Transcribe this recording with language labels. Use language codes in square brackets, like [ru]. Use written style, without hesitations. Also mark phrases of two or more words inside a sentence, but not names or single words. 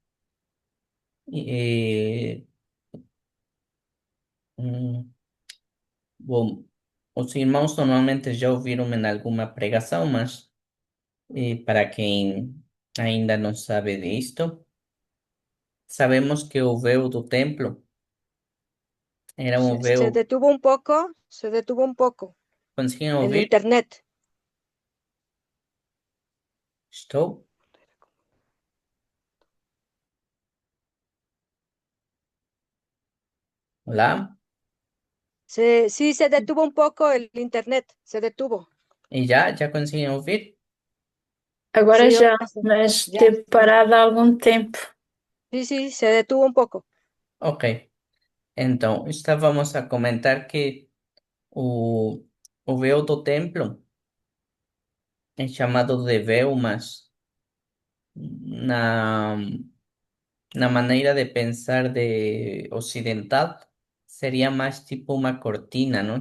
[pt] Eh, hum, bom, os irmãos normalmente já ouviram em alguma pregação, mas para quem ainda não sabe disto, sabemos que o véu do templo era [es] Se, [pt] um [es] se [pt] véu. [es] detuvo un poco, se detuvo un poco. ¿Consiguen El oír? internet. [pt] Estou. Hola. [es] Sí, se detuvo un poco el internet. Se detuvo. [pt] E já consiguen ouvir? Agora [es] Sí, [pt] já, [es] ahora sí. [pt] mas [es] Ya. [pt] teve parado há algum tempo. [es] Sí, se detuvo un poco. Ok. [pt] Então, estávamos a comentar que o, o véu do templo é chamado de véu, mas na, na maneira de pensar de ocidental seria mais tipo uma cortina, não?